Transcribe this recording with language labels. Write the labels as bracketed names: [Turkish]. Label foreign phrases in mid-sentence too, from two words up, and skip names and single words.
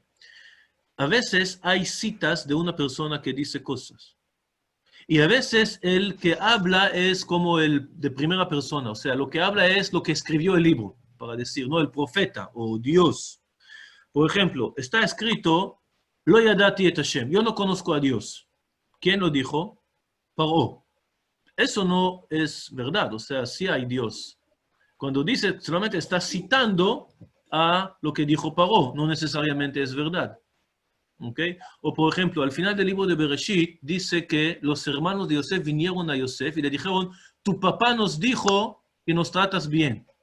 [Spanish] A veces hay citas de una persona que dice cosas. Y a veces el que habla es como el de primera persona. O sea, lo que habla es lo que escribió el libro, para decir, no el profeta o Dios. Por ejemplo, está escrito, [Hebrew] Lo yadati et Hashem, [Spanish] yo no conozco a Dios. ¿Quién lo dijo? Paró. Eso no es verdad, o sea, sí hay Dios. Cuando dice, solamente está citando a lo que dijo Paró, no necesariamente es verdad. ¿Okay? O por ejemplo, al final del libro de Bereshit, dice que los hermanos de Yosef vinieron a Yosef y le dijeron, tu papá nos dijo que nos tratas bien.